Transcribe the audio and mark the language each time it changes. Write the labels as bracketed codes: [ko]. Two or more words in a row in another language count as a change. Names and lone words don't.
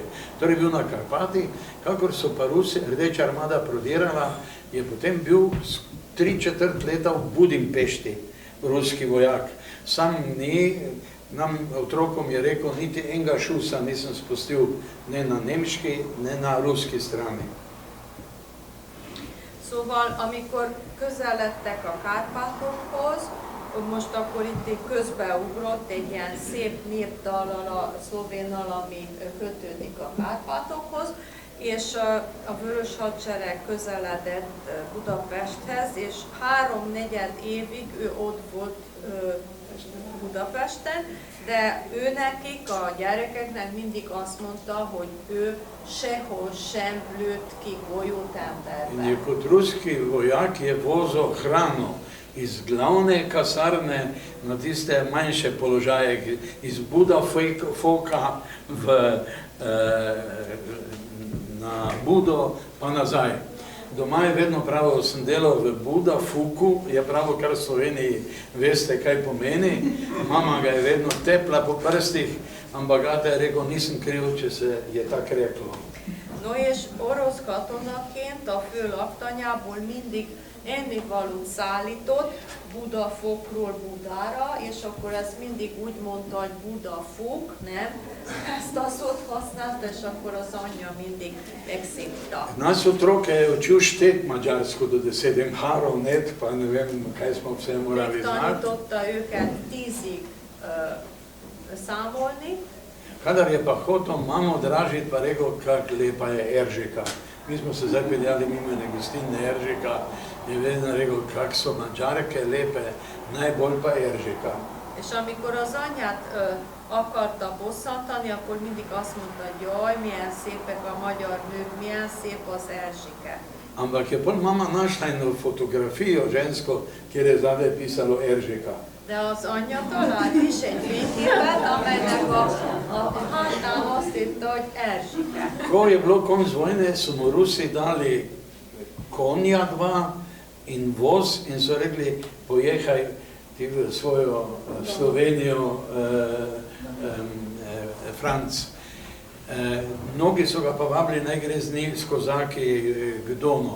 [sl] Torej bil na Karpatih, kakor so pa Rusi, Rdeča armada prodirala, je potem bil 3/4 leta v Budimpešti, ruski vojak. Sam ni, nam otrokom je rekel, niti enega šusa nisem spustil ne na nemški, ne na ruski strani. [hu] Szóval, amikor közeledtek a Kárpátokhoz, most akkor itt közbeugrott egy ilyen szép népdallal, szlovénnal, ami kötődik a Kárpátokhoz, és a Vörös Hadsereg közeledett Budapesthez, és 3-4 évig ő ott volt Budapesten, de ő nekik, a gyerekeknek mindig azt mondta, hogy ő sehol sem lőtt ki golyót emberbe. [sl] In je kot ruski vojak je vozil hrano iz glavne kasarne na tiste manjše položaje, iz Budafoka na Budo pa nazaj. Doma je vedno pravil, sem delal v Budafuku, je pravil, kar v Sloveniji veste, kaj pomeni. Mama ga je vedno tepla po prstih, ampak Ata je rekel, nisem kriv, če se je tako reklo. [hu] No és orosz katonaként a fő laktanyából mindig ennivalót szállított Budafokról Budára, és akkor ezt mindig úgy mondta, hogy Budafok, nem? Ezt a szót használta, és akkor az anyja mindig megszívta. [sl] Nas otroke je učil štet mađarsko do 10 harov, net, pa ne vem, kaj smo vse morali znati. [hu] Megtanította őket 10-ig számolni. [sl] Kadar je pa hotel mamo dražiti, pa rekel, kak lepa je Eržika. Mi smo se zdaj peljali mimo ene gostilne Eržika, je vedno rekel, kak so Mađarke lepe, najbolj pa Eržika. [hu] És amikor az anyját akarta bosszantani, akkor mindig azt mondta, hogy jaj, milyen szépek a magyar nők, milyen szép az Erzsike. [sl] Ampak je pol mama našla eno fotografijo žensko, kjer je zadaj pisalo Eržika. [hu] De az anyja talált is egy fényképet, amelynek a hátán azt írta, hogy Erzsike. [sl] Ko je bilo konc vojne, so mu Rusi dali konja 2 in voz in so rekli, pojehaj ti v svojo Slovenijo, Franc. Mnogi so ga pa vabili, naj gre z njih s kozaki k Donu.